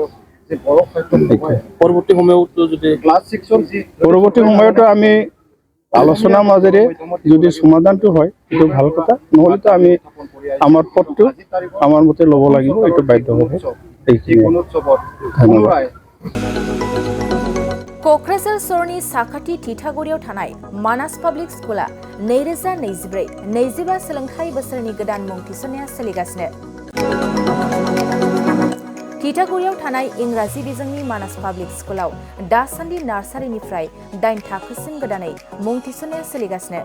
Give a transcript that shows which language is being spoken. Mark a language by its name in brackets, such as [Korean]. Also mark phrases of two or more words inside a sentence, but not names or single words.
[Assamese] পৰৱৰ্তী সময়তো যদি পৰৱৰ্তী সময়তো আমি আলোচনাৰ মাজেৰে যদি সমাধানটো হয় এইটো ভাল কথা নহ'লেতো আমি আমাৰ পথটো আমাৰ মতে ল'ব লাগিব এইটো বাধ্য হ'ব এইখিনি ধন্যবাদ [Bodo] क'क्राझार सहरनि साखाथि थिथागुरियाव थानाय मानास पाब्लिक स्कुला 2024-25 सोलोंथाइ बोसोरनि गोदान मुं थिसननाया सोलिगासिनो। थिथागुरियाव थानाय इंराजि बिजोंनि मानास पाब्लिक स्कुलाव दासान्दि नार्सारिनिफ्राय 8 थाखोसिम गोदानै मुं थिसननाया सोलिगासिनो।